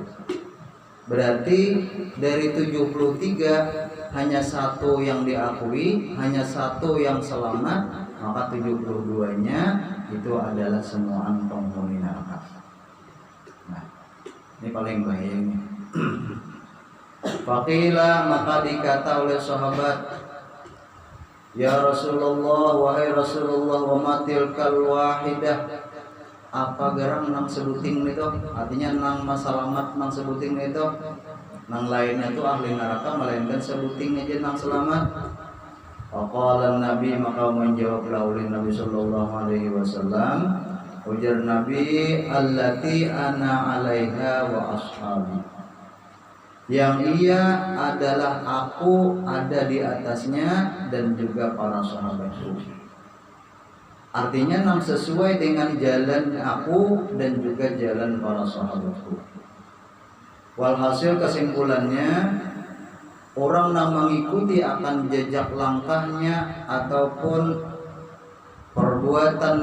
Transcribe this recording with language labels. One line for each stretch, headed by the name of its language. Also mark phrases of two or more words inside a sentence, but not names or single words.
Indonesian: Berarti dari 73 hanya satu yang diakui, hanya satu yang selamat, maka 72-nya itu adalah semua penghuni neraka. Nah, ini paling bahayanya.
Banjar: Faqila, maka dikata oleh sahabat,
Arabic: يا رسول الله,
Banjar: wahai Rasulullah,
Arabic: وما تلك الواحدة,
Banjar: apa garang nang sebuting itu? Artinya nang masalamat nang sebuting itu. Nang lainnya itu ahli neraka, melainkan sebuting aja nang selamat.
Indonesian: Faqala Nabi, maka menjawablah oleh Nabi
Arabic: صلى الله عليه وسلم,
Indonesian: ujar Nabi,
Arabic: التي أنا عليها وأصحابي.
Indonesian: Yang ia adalah aku ada di atasnya dan juga para sahabatku.
Banjar: Artinya nang sesuai dengan jalan aku dan juga jalan para sahabatku.
Indonesian: Walhasil kesimpulannya, orang yang mengikuti akan jejak langkahnya ataupun perbuatan